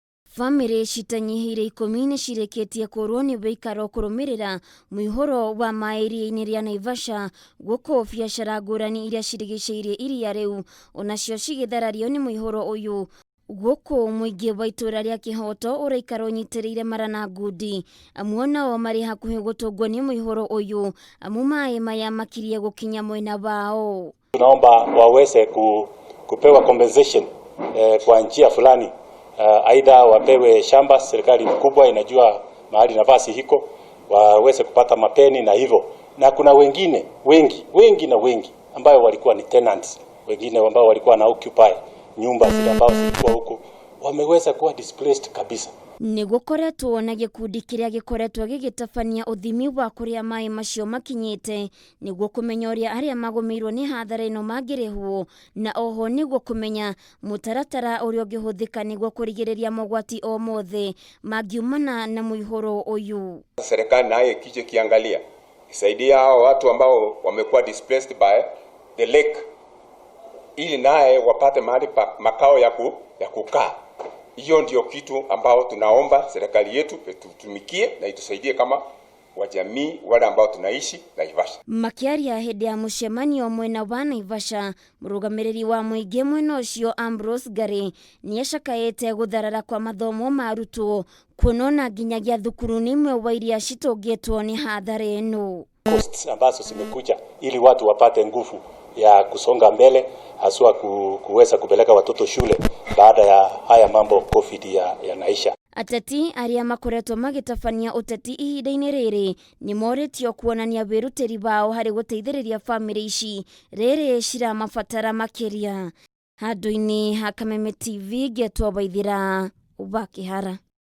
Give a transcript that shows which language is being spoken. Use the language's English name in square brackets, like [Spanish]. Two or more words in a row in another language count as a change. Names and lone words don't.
[Kikuyu] Family citanyihire 10 cireketie kurwo ni beikaro kurumirira Muihuro Wa Maai iria-ini ria Naivasha guko biacara ngurani iria cirigiceirie iria riu onacio cigitharario ni muihuro uyu guko muingi wa itura ria Kihoto uraikaro nyitiriire marana ngudi amwe nao mari hakuhi gutungwo ni muihuro uyu amu mai maya makirie gukinya mwena wao. [Swahili] Tunaomba waweze kupewa compensation kwa njia fulani. Aidha wapewe shamba, serikali kubwa inajua mahali nafasi hiko, waweze kupata mapeni na hivyo. Na kuna wengine wengi ambao walikuwa ni tenants, wengine ambao walikuwa na occupy nyumba zile ambao zilikuwa huko, wameweza kuwa displaced kabisa. [Kikuyu] Nigukoretwo na gikundi kiria gikoretwo gigitabania uthimi wa kuria mai macio makinyite niguo kumenya uria aria magumirwo ni hathara ino magirihwo na oho niguo kumenya mutaratara uria ungihuthika niguo kurigiriria mogwati o mothe magiumana na muihuro uyu. [Swahili] Serikali naye kije kiangalia isaidia hao watu ambao wamekuwa [English] displaced by the lake [Swahili] ili naye wapate mahali pa makao ya kukaa. Hiyo ndio kitu ambao tunaomba serikali yetu tutumikie na itusaidie kama wajamii wale ambao tunaishi Naivasha. [Kikuyu] Makiaria hede ya mucemanio mwena wa Naivasha, murugamiriri wa muingi mwena ucio Ambrose Gare niacakaete gutharara kwa mathomo ma arutwo kunona nginyagia thukuru nimwe wa iria citungitwo ni hathara ino. [Swahili] Costs ambazo zimekuja ili watu wapate nguvu ya kusonga mbele, haswa kuweza kupeleka watoto shule baada ya haya mambo COVID ya naisha. [Kikuyu] Ateti aria makoretwo magitabania uteti ihinda-ini riri ni moritio kuonania wirutiri wao hari guteithiriria family ici riri ciramabatara makiria. Handu-ini ha Kameme TV getwo Waithira Ubakihara.